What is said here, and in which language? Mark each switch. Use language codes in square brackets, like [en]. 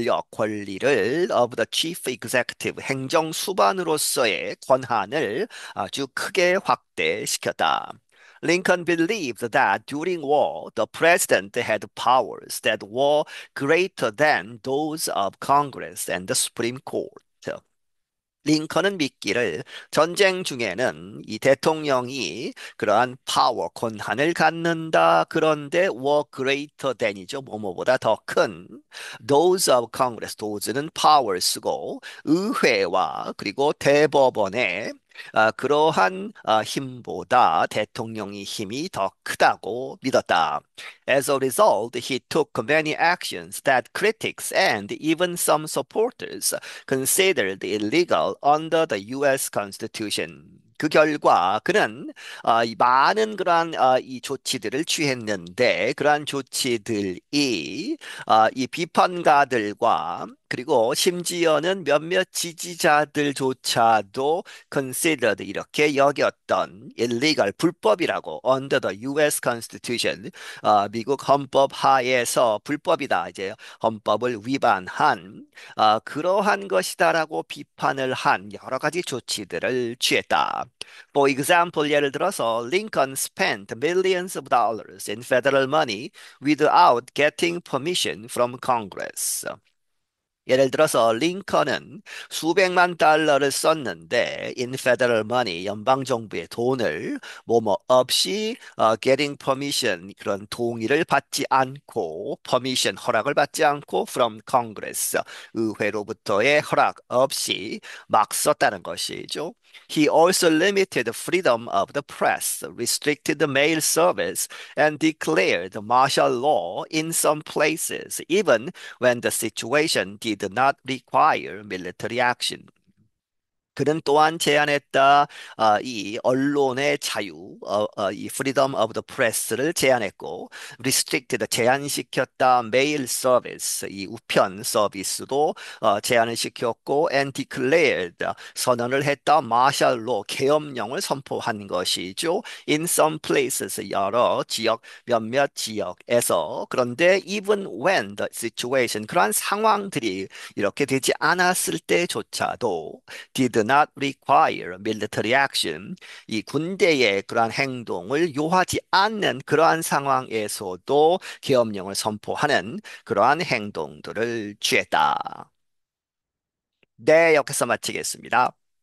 [ko] 권리를 [en] of the chief executive [ko] 행정 수반으로서의 권한을 아주 크게 확대시켰다. [en] Lincoln believed that during war, the president had powers that were greater than those of Congress and the Supreme Court. [ko] 링컨은 믿기를 전쟁 중에는 이 대통령이 그러한 파워, 권한을 갖는다. 그런데 [en] were greater than [ko] 이죠. 뭐뭐보다 더 큰 [en] those of Congress, [ko] those는 power 쓰고 의회와 그리고 대법원의 그러한 힘보다 대통령의 힘이 더 크다고 믿었다. [en] As a result, he took many actions that critics and even some supporters considered illegal under the U.S. Constitution. [ko] 그 결과 그는 이 많은 그러한 이 조치들을 취했는데 그러한 조치들이 이 비판가들과 그리고 심지어는 몇몇 지지자들조차도 [en] considered [ko] 이렇게 여겼던 [en] illegal [ko] 불법이라고 [en] under the U.S. [ko] Constitution 미국 헌법 하에서 불법이다 이제 헌법을 위반한 그러한 것이다라고 비판을 한 여러 가지 조치들을 취했다. [en] For example, [ko] 예를 들어서 [en] Lincoln spent millions of dollars in federal money without getting permission from Congress. [ko] 예를 들어서 링컨은 수백만 달러를 썼는데 [en] in federal money [ko] 연방 정부의 돈을 뭐뭐 없이 [en] getting permission [ko] 그런 동의를 받지 않고 permission 허락을 받지 않고 [en] from Congress [ko] 의회로부터의 허락 없이 막 썼다는 것이죠. [en] He also limited the freedom of the press, restricted the mail service, and declared martial law in some places, even when the situation did not require military action. [ko] 그는 또한 제안했다. 이 언론의 자유, 이 [en] freedom of the press [ko] 를 제안했고, [en] restricted [ko] 제한시켰다. [en] mail service [ko] 이 우편 서비스도 제한을 시켰고, [en] and declared [ko] 선언을 했다. martial law 계엄령을 선포한 것이죠. [en] In some places [ko] 여러 지역 몇몇 지역에서 그런데 [en] even when the situation [ko] 그러한 상황들이 이렇게 되지 않았을 때조차도 [en] did not require military action. [ko] 이 군대의 그러한 행동을 요하지 않는 그러한 상황에서도 계엄령을 선포하는 그러한 행동들을 취했다. 네, 여기서 마치겠습니다.